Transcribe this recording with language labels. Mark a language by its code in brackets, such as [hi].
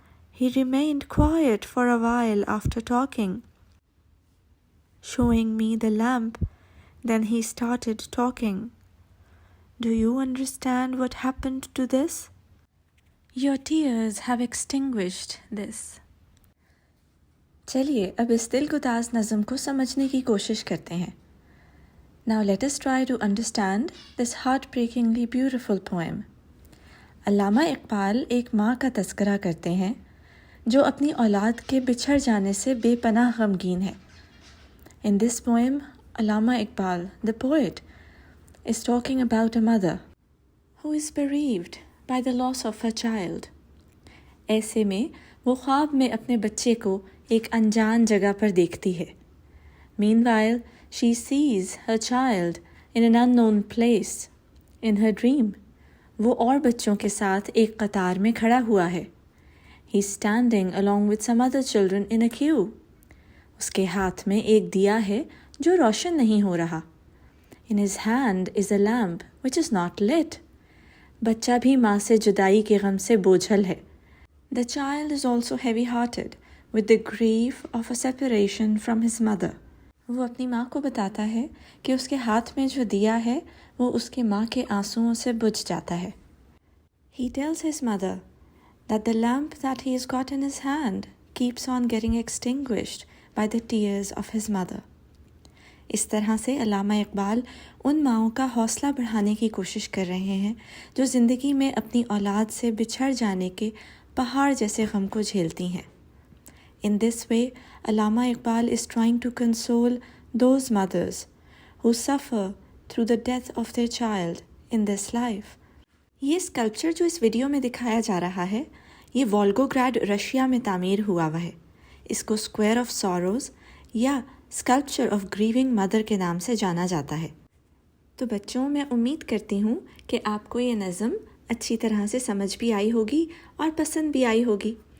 [en] He remained quiet for a while after talking, showing me the lamp, then he started talking. "Do you understand what happened to this? Your tears have extinguished this." [ur] چلیے اب اس دل گداز نظم کو سمجھنے کی کوشش کرتے ہیں۔ [en] Now let us try to understand this heartbreakingly beautiful poem. [ur] علامہ اقبال ایک ماں کا تذکرہ کرتے ہیں جو اپنی اولاد کے بچھڑ جانے سے بے پناہ غمگین ہے. [en] In this poem, Allama Iqbal, the poet, is talking about a mother who is bereaved by the loss of her child. [ur] ایسے میں وہ خواب میں اپنے بچے کو ایک انجان جگہ پر دیکھتی ہے. [en] Meanwhile, she sees her child in an unknown place. In her dream, [ur] وہ اور بچوں کے ساتھ ایک قطار میں کھڑا ہوا ہے. [en] He's standing along with some other children in a queue. [ur] اس کے ہاتھ میں ایک دیا ہے جو روشن نہیں ہو رہا. [en] In his hand is a lamp which is not lit. [ur] بچہ بھی ماں سے جدائی کے غم سے بوجھل ہے. [en] The child is also heavy-hearted with the grief of a separation from his mother. [ur] وہ اپنی ماں کو بتاتا ہے کہ اس کے ہاتھ میں جو دیا ہے وہ اس کی ماں کے آنسوؤں سے بجھ جاتا ہے. [en] He tells his mother that the lamp that he has got in his hand keeps on getting extinguished by the tears of his mother. [ur] اس طرح سے علامہ اقبال ان ماؤں کا حوصلہ بڑھانے کی کوشش کر رہے ہیں جو زندگی میں اپنی اولاد سے بچھڑ جانے کے پہاڑ جیسے غم کو جھیلتی ہیں. [en] In this way, Allama Iqbal is trying to console those mothers who suffer through the death of their child in this life. [ur] یہ اسکلپچر جو اس ویڈیو میں دکھایا جا رہا ہے یہ والگوگراڈ رشیا میں تعمیر ہوا ہوا ہے. اس کو اسکوائر آف سوروز یا اسکلپچر آف گریونگ مدر کے نام سے جانا جاتا ہے. تو بچوں، میں امید کرتی ہوں کہ آپ کو یہ نظم اچھی طرح سے سمجھ بھی آئی ہوگی اور پسند بھی آئی ہوگی.